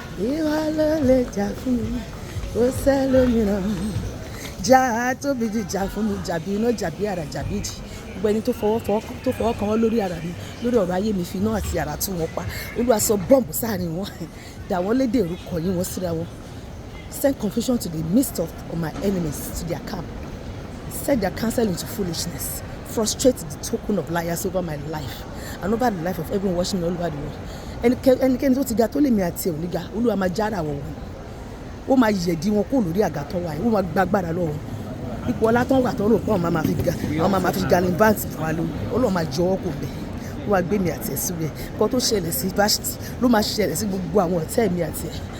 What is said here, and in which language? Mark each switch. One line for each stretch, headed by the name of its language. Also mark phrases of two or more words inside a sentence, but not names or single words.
Yoruba: Ìwọ ló lè jà fún mi. Kò sẹ́lòmíràn. Jà tóbi jù, jà fún mi. Jà bí iná, jà bí àrá, jà bí ìjì. Gbogbo ẹni tó fọwọ́, fọwọ́, tó fọwọ́ kan wọ́n lórí ara mi, lórí ọ̀rọ̀ ayé mi, fi iná àti àrá tú wọn pa. Olúwa, sọ bọ́ǹbù sáàrin wọn. Dà wọ́n lédè, orúkọ yín wọ́n síra wọn.
English: Send confusion to the midst of, of my enemies, to their camp. Set their counsel into foolishness. Frustrate the token of liars over my life and over the life of everyone watching me all over the world.
Yoruba: Ẹnikẹ́-, ẹnikẹ́ni tó ti ga tó lè mi àti ẹ̀ ò ní ga, Olúwa máa já ara wọn wọ̀n. Ó máa yẹ̀dí wọn kúrò lórí àga tó wà yìí. Ó máa gba agbára lọ́wọ́ wọn. Ipò ọlá tó ń wà tó ń rò pé àwọn máa fi ga, àwọn máa fi ga ní báǹtì fún wa lórí. Ọlọ́run máa jọ wọ́n kò bẹ̀. Ó máa gbé mi àti ẹ̀ síbẹ̀. Nǹkan tó ṣẹlẹ̀ sí Vashti, ló máa ṣẹlẹ̀ sí gbogbo àwọn ọ̀tá èmi àti ẹ̀.